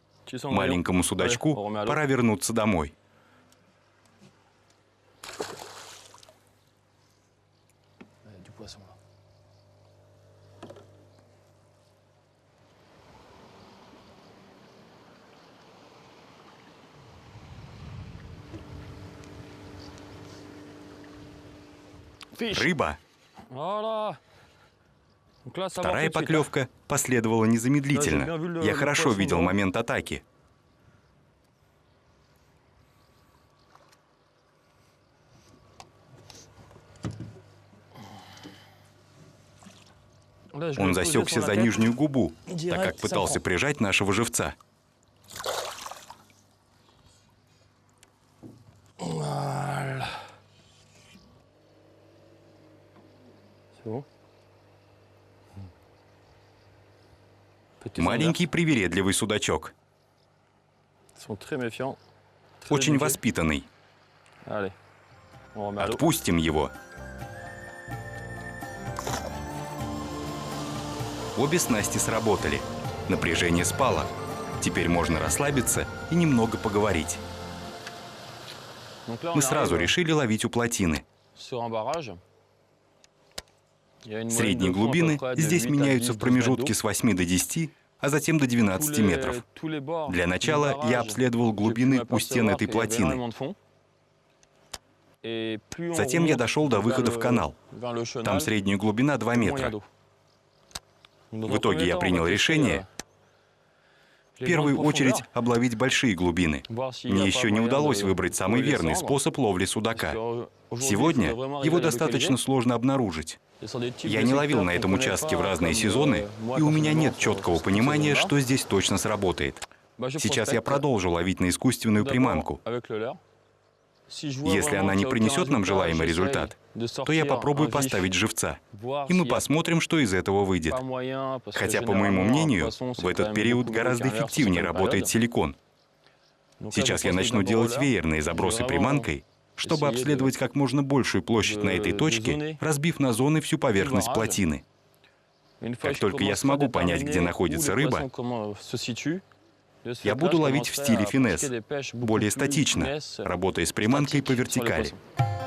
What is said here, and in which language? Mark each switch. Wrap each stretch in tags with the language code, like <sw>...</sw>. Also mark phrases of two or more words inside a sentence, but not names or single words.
<ru>Маленькому судачку пора вернуться домой.</ru> <fr>Du poisson là.</fr> <ru>Рыба.</ru> <fr>Voilà. Donc là, ça va</fr> <ru>Вторая</ru> <fr>tout de suite, hein.</fr> <ru>поклевка последовала незамедлительно. Я хорошо видел момент атаки.</ru> <fr>Là, je</fr> <ru>Он</ru> <fr>l'ai posé</fr> <ru>засекся</ru> <fr>sur la</fr> <ru>за</ru> <fr>tête.</fr> <ru>нижнюю губу, так как</ru> <fr>Direct, ça</fr> <ru>пытался</ru> <fr>prend.</fr> <ru>прижать нашего живца.</ru> <fr>Voilà. C'est bon. Petits</fr> <ru>Маленький привередливый судачок.</ru> <fr>Ils sont très méfiants. Très</fr> <ru>Очень</ru> <fr>délicats.</fr> <ru>воспитанный.</ru> <fr>Allez, on remet à l'eau.</fr> <ru>Отпустим его. Обе снасти сработали. Напряжение спало. Теперь можно расслабиться и немного поговорить.</ru> <fr>Donc là, on</fr> <ru>Мы сразу</ru> <fr>arrive</fr> <ru>решили ловить у плотины.</ru> <fr>sur un barrage. Il y a une moyenne</fr> <ru>Средние</ru> <fr>de fond à peu</fr> <ru>глубины</ru> <fr>près de</fr> <ru>здесь</ru> <fr>8 à</fr> <ru>меняются</ru> <fr>10</fr> <ru>в промежутке</ru> <fr>d'eau.</fr> <ru>с 8 до 10, а затем до 12 метров.</ru> <fr>Tous les bords</fr> <ru>Для</ru> <fr>du</fr> <ru>начала я</ru> <fr>barrage,</fr> <ru>обследовал</ru> <fr>j'ai pu</fr> <ru>глубины у</ru> <fr>m'apercevoir</fr> <ru>стен этой</ru> <fr>qu'il y avait</fr> <ru>плотины.</ru> <fr>énormément de fond. Et plus on</fr> <ru>Затем я</ru> <fr>remonte</fr> <ru>дошел до</ru> <fr>vers</fr> <ru>выхода в</ru> <fr>le-</fr> <ru>канал.</ru> <fr>vers le chenal,</fr> <ru>Там средняя глубина 2</ru> <fr>moins il y a</fr> <ru>метра.</ru> <fr>d'eau. Donc, dans</fr> <ru>В</ru> <fr>un</fr> <ru>итоге</ru> <fr>premier</fr> <ru>я</ru> <fr>temps, on</fr> <ru>принял</ru> <fr>va tester,</fr> <ru>решение</ru> <fr>les</fr> <ru>в первую</ru> <fr>grandes</fr> <ru>очередь</ru> <fr>profondeurs,</fr> <ru>обловить большие глубины.</ru> <fr>voir s'il y a</fr> <ru>Мне</ru> <fr>pas</fr> <ru>еще не</ru> <fr>moyen</fr> <ru>удалось</ru> <fr>de</fr> <ru>выбрать самый</ru> <fr>trouver les</fr> <ru>верный</ru> <fr>cendres.</fr> <ru>способ ловли</ru> <fr>Parce</fr> <ru>судака.</ru> <fr>que aujourd'hui,</fr> <ru>Сегодня</ru> <fr>il faut vraiment</fr> <ru>его</ru> <fr>arriver à les</fr> <ru>достаточно</ru> <fr>localiser.</fr> <ru>сложно обнаружить.</ru> <fr>Et sur des types</fr> <ru>Я</ru> <fr>de</fr> <ru>не ловил</ru> <fr>secteurs</fr> <ru>на</ru> <fr>qu'on</fr> <ru>этом</ru> <fr>connaît</fr> <ru>участке</ru> <fr>pas,</fr> <ru>в разные</ru> <fr>comme,</fr> <ru>сезоны,</ru> <fr>moi,</fr> <ru>и у меня</ru> <fr>personnellement,</fr> <ru>нет</ru> <fr>sur</fr> <ru>четкого</ru> <fr>cette</fr> <ru>понимания,</ru> <fr>saison-là.</fr> <ru>что здесь точно сработает.</ru> <fr>Bah, je</fr> <ru>Сейчас я</ru> <fr>prospecte</fr> <ru>продолжу ловить на искусственную</ru> <fr>d'abord</fr> <ru>приманку.</ru> <fr>avec le leurre. Si je vois</fr> <ru>Если</ru> <fr>vraiment</fr> <ru>она не</ru> <fr>qu'il y a aucun</fr> <ru>принесет нам</ru> <fr>résultat,</fr> <ru>желаемый</ru> <fr>j'essaye</fr> <ru>результат,</ru> <fr>de</fr> <ru>то я</ru> <fr>sortir</fr> <ru>попробую</ru> <fr>un vif,</fr> <ru>поставить живца.</ru> <fr>voir</fr> <ru>И мы</ru> <fr>s'il y a</fr> <ru>посмотрим, что из этого выйдет.</ru> <fr>pas moyen, parce que</fr> <ru>Хотя, по моему</ru> <fr>généralement, un</fr> <ru>мнению,</ru> <fr>poisson, c'est</fr> <ru>в</ru> <fr>quand</fr> <ru>этот</ru> <fr>même</fr> <ru>период</ru> <fr>beaucoup mieux</fr> <ru>гораздо</ru> <fr>qu'un leurre sur</fr> <ru>эффективнее</ru> <fr>certaines</fr> <ru>работает</ru> <fr>périodes.</fr> <ru>силикон.</ru> <fr>Donc là,</fr> <ru>Сейчас</ru> <fr>je</fr> <ru>я</ru> <fr>procède</fr> <ru>начну</ru> <fr>d'abord au</fr> <ru>делать</ru> <fr>leurre.</fr> <ru>веерные забросы</ru> <fr>Vraiment</fr> <ru>приманкой, чтобы</ru> <fr>essayer</fr> <ru>обследовать как можно большую площадь на этой</ru> <fr>de</fr> <ru>точке,</ru> <fr>zoner</fr> <ru>разбив на зоны всю поверхность</ru> <fr>barrage.</fr> <ru>плотины.</ru> <fr>Une fois</fr> <ru>Как</ru> <fr>que je</fr> <ru>только я</ru> <fr>commencerai à</fr> <ru>смогу понять, где</ru> <fr>déterminer</fr> <ru>находится</ru> <fr>où les</fr> <ru>рыба,</ru> <fr>poissons, comment se situent, de ce</fr> <ru>я</ru> <fr>fait-là,</fr> <ru>буду</ru> <fr>je</fr> <ru>ловить в</ru> <fr>commencerai</fr> <ru>стиле</ru> <fr>à</fr> <ru>финесс,</ru> <fr>pratiquer des pêches beaucoup</fr> <ru>более</ru> <fr>plus</fr> <ru>статично,</ru> <fr>finesse,</fr> <ru>работая с приманкой по</ru> <fr>statique sur les</fr> <ru>вертикали.</ru> <fr>poissons.</fr>